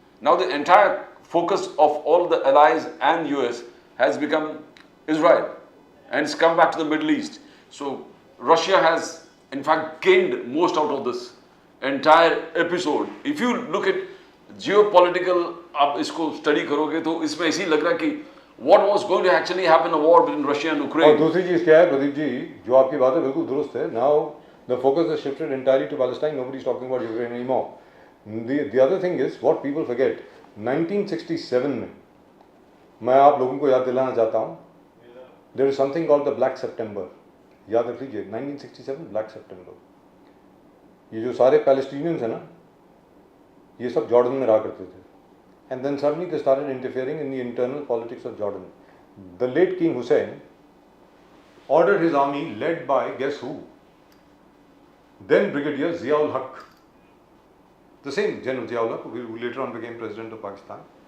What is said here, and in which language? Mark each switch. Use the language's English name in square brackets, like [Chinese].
[English] Now the entire focus of all the allies and US has become Israel, and it's come back to the Middle East. So Russia has in fact gained most out of this entire episode. If you look at geopolitical, [Hindi] आप इसको study करोगे तो इसमें ऐसी लग रहा है कि [English] what was going to actually happen, a war between Russia and Ukraine. [Hindi] और दूसरी चीज़ क्या है प्रदीप जी, जो आपकी बात है बिल्कुल दुरुस्त है. [English] Now the focus has shifted entirely to Palestine. Nobody's talking about Ukraine anymore. The other thing is what people forget. [Hindi] 1967 में मैं आप लोगों को याद दिलाना चाहता हूँ. [English] There is something called the Black September. [Hindi] याद रख लीजिए 1967 Black September. ये जो सारे Palestinians हैं ना, ये सब जॉर्डन में रहा करते थे. [English] And then suddenly they started interfering in the internal politics of Jordan. The late King Hussein ordered his army led by, guess who? Then Brigadier Ziaul Haq. The same General Ziaul Haq, who later on became President of Pakistan.